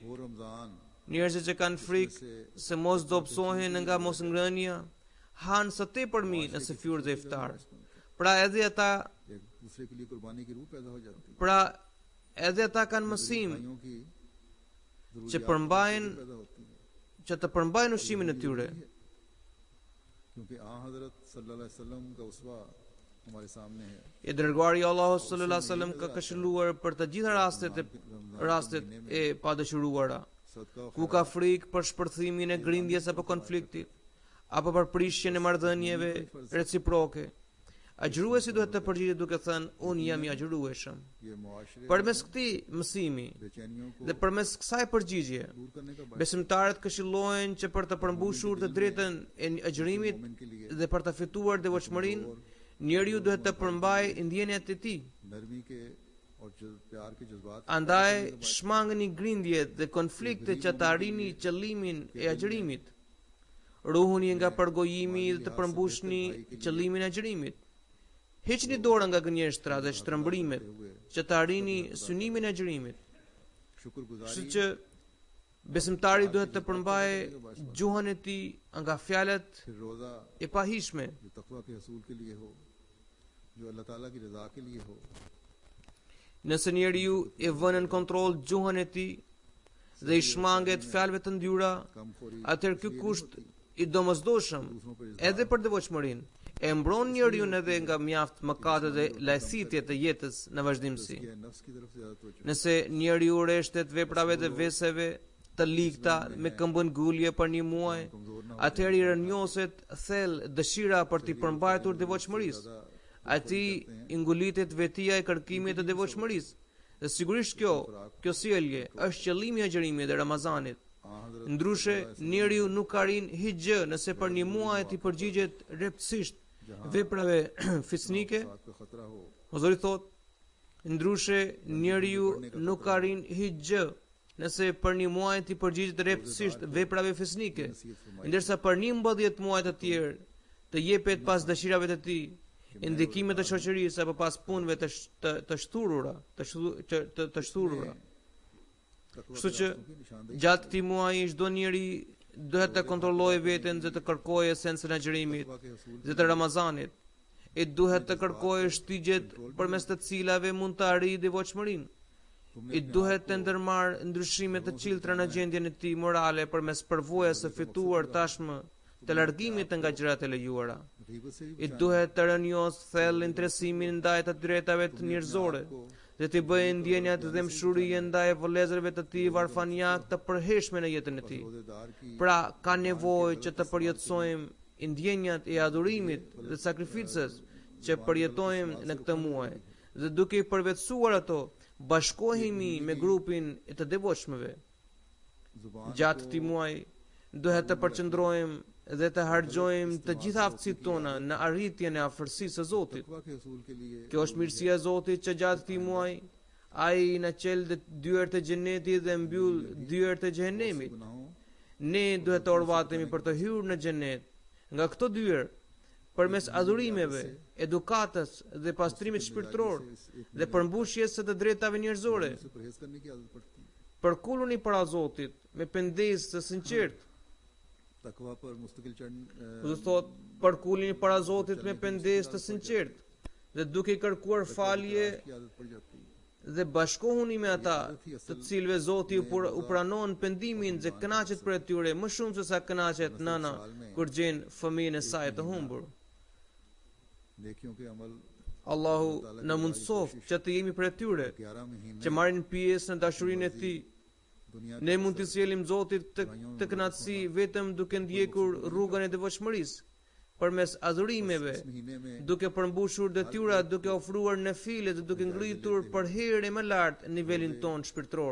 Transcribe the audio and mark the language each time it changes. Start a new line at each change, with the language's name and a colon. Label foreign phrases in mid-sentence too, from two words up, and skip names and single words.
Urdu: وہ رمضان
Albanian: se mos dobësohen nga mosngrënia, hanë së tepërmi në sefyur dhe iftar. Pra edhe ata
Urdu: ایک دوسرے کے لیے قربانی کی روح پیدا ہو جاتی ہے.
Albanian: kanë mësim
Urdu: بھائیوں کی
Albanian: që
Urdu: ज़रूरियात
Albanian: përmbajnë
Urdu: پیدا ہوتی ہے,
Albanian: që të përmbajnë ushqimin e tyre.
Urdu: کیونکہ آں حضرت
Arabic: صلى الله عليه وسلم
Urdu: کا اسوہ ہمارے سامنے ہے.
Albanian: I dërguari Allahu
Arabic: صلى الله عليه وسلم
Albanian: ka këshilluar për të gjitha rastet e padëshiruara,
Urdu: सदका
Albanian: ku ka frikë për shpërthimin e grindjes apo konfliktit, apo për prishjen e marrëdhënieve reciproke. Agjëruesi duhet të përgjigjet duke thënë unë jam i agjërueshëm.
Urdu: یہ معاشرے
Albanian: Përmes këtij mësimi
Urdu: بے چینیوں کو
Albanian: dhe përmes kësaj përgjigje,
Urdu: دور کرنے کا باعث
Albanian: besimtarët këshillohen që për të përmbushur të drejtën e agjërimit
Urdu: مومن کے لیے
Albanian: dhe për të fituar devotshmërinë, njeriu duhet të përmbajë ndjenjat e tij.
Urdu: نرمی کے اور پیار کے جذبات
Albanian: Andaj shmangni grindjet dhe konflikte që të arrini qëllimin e agjërimit. Ruhuni nga përgojimi dhe të përmbushni qëllimin e agjërimit. Heqni dorën nga gënjeshtra dhe shtrëmbrimet që të arrini synimin e agjërimit. Kështu
Urdu: शुक्रगुजारी
Albanian: që besimtari duhet të përmbajë gjuhën e tij nga fjalët
Urdu: پھر روزہ
Albanian: e pahishme.
Urdu: جو تقویٰ کے حصول کے لیے ہو، جو اللہ تعالیٰ کی رضا کے لیے ہو,
Albanian: Nëse njeriu e vën në kontroll gjuhën e tij dhe i shmanget fjalëve të ndyra,
Urdu: कमखोरी
Albanian: atëherë ky kusht i domosdoshëm edhe për devotshmërinë e mbron njeriu edhe nga mjaft mëkatet dhe lajësitjet e jetës në vazhdimsi.
Urdu: یہ نفس کی طرف سے زیادہ توجہ
Albanian: Nëse njeriu rreshtet veprave dhe veseve të ligta me këmbën gulje për një muaj,
Urdu: کمزور نہ ہو,
Albanian: atëherë i rënjoset thellë dëshira për t'i përmbajtur devotshmërisë. Ati i ngulitet vetia e kërkimit të devotshmërisë. Dhe sigurisht kjo sjellje është qëllimi i agjërimit dhe Ramazanit.
Urdu: آں حضرت
Albanian: Ndryshe, njeriu nuk arrin hiç gjë nëse për një muaj t'i përgjigjet rreptësisht veprave fisnike.
Urdu: ساتھ کا خطرہ ہو,
Albanian: Ozori thot, ndryshe njeriu nuk arrin hiç gjë nëse për një muaj t'i përgjigjet rreptësisht veprave fisnike, ndërsa për 11 muaj të tjerë të jepet pas dëshirave të tij, ndikimet të shoqërisë apo pas punëve të shturura.
Urdu: तकवा
Albanian: Kështu
Urdu: के
Albanian: që
Urdu: راستوں کی نشاندہی
Albanian: gjatë këtij muaji çdo njeri duhet të kontrollojë veten dhe të kërkojë esencën e agjërimit
Urdu: تقویٰ کے حصول
Albanian: dhe të Ramazanit. E duhet të kërkojë shtigjet përmes të cilave mund të arrijë devotshmërinë. I duhet të ndërmarrë ndryshime të ciltra në gjendjen e tij morale përmes përvojës së fituar tashmë të largimit nga gjërat e lejuara.
Urdu: غیبت سے بھی
Albanian: I duhet të rënjos thellë interesimin ndaj të drejtave të njerëzore dhe të bëjë ndjenjat dhe mshurie ndaj vëllezërve të tij varfanjak të përhershme në jetën e tij.
Urdu: روزہ دار کی
Albanian: Pra ka nevojë që të përjetësojmë ndjenjat e adhurimit dhe sakrificës që përjetojmë në këtë muaj dhe duke i përvetësuar ato, bashkohemi me grupin e të devotshmëve.
Urdu: जुबान
Albanian: Gjatë këtij muaji duhet të përqendrohemi dhe të harxojmë të gjitha aftësitë tona në arritjen e afërsisë së Zotit.
Urdu: تقویٰ کے حصول کے لیے
Albanian: Kjo është mirësia e Zotit që gjatë këtij muaji ai na çel dyert e xhenetit dhe mbyll dyert e xhenemit.
Urdu: गुनाहों
Albanian: Ne duhet të orvatemi për të hyrë në xhenet nga këto dyer përmes adhurimeve, edukatës dhe pastrimit shpirtëror dhe përmbushjes së të drejtave njerëzore.
Urdu: سے پرہیز کرنے کی عادت پڑتی ہے.
Albanian: Përkulluni para Zotit me pendesë të sinqertë.
Urdu: تقویٰ پر مستقل
Albanian: Do të thotë, përkullini para Zotit me pendesë të sinqertë dhe duke i kërkuar falje
Urdu: کی عادت پڑ جاتی ہے.
Albanian: dhe bashkohuni me ata të cilëve Zoti u pranon pendimin dhe kënaqet për tyre më shumë se sa kënaqet nëna kur gjen fëmijën e saj të humbur.
Urdu: نیکیوں کے عمل
Albanian: Allahu na mundsoft që të jemi për tyre
Urdu: 11 مہینے
Albanian: që marrin pjesë në dashurinë e Tij.
Urdu: दुनिया
Albanian: Ne mund të sjellim Zotit të kënaqësi vetëm duke ndjekur rrugën e devotshmërisë, përmes adhurimeve,
Urdu: اس مہینے میں
Albanian: duke përmbushur detyrat, duke ofruar nafile dhe duke ngritur për herë më lart nivelin ton shpirtëror